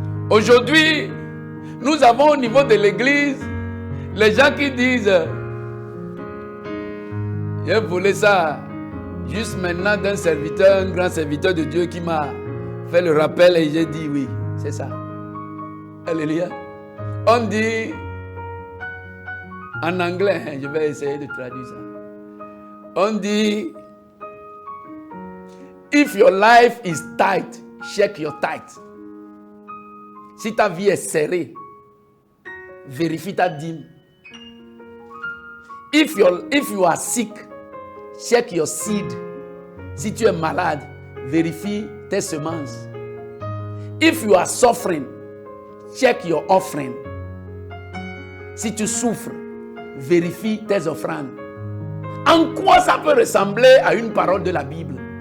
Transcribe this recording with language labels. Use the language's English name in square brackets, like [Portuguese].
[French] Aujourd'hui, nous avons au niveau de l'église les gens qui disent « J'ai volé ça juste maintenant d'un serviteur, un grand serviteur de Dieu qui m'a fait le rappel et j'ai dit oui, c'est ça. » Alléluia. On dit en anglais, je vais essayer de traduire ça. On dit [English] if your life is tight, check your tight. [French] Si ta vie est serrée, vérifie ta dîme. [English] If you are sick, check your seed. [French] Si tu es malade, vérifie tes semences. [English] If you are suffering, check your offering. [French] Si tu souffres, vérifie tes offrandes. En quoi ça peut ressembler à une parole de la Bible?